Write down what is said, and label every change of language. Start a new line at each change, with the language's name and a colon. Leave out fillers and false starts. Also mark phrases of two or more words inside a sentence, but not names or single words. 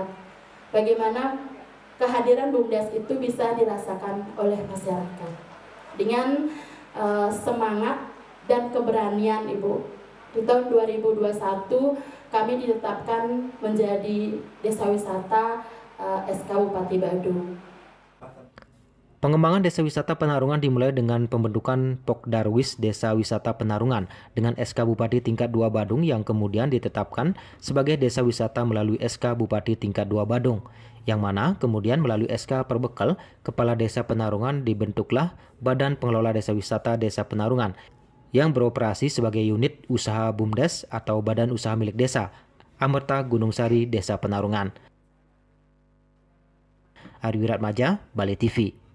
Indonesian: Bagaimana kehadiran BUMDes itu bisa dirasakan oleh masyarakat dengan semangat dan keberanian Ibu. Di tahun 2021 kami ditetapkan menjadi Desa Wisata SK Bupati Badung. Pengembangan Desa Wisata Penarungan dimulai dengan pembentukan Pokdarwis Desa Wisata Penarungan dengan SK Bupati tingkat 2 Badung yang kemudian ditetapkan sebagai Desa Wisata melalui SK Bupati tingkat 2 Badung, yang mana kemudian melalui SK Perbekal Kepala Desa Penarungan dibentuklah Badan Pengelola Desa Wisata Desa Penarungan yang beroperasi sebagai unit usaha BUMDes atau Badan Usaha Milik Desa Amerta Gunung Sari Desa Penarungan. Ari Wiratmaja, Bali TV.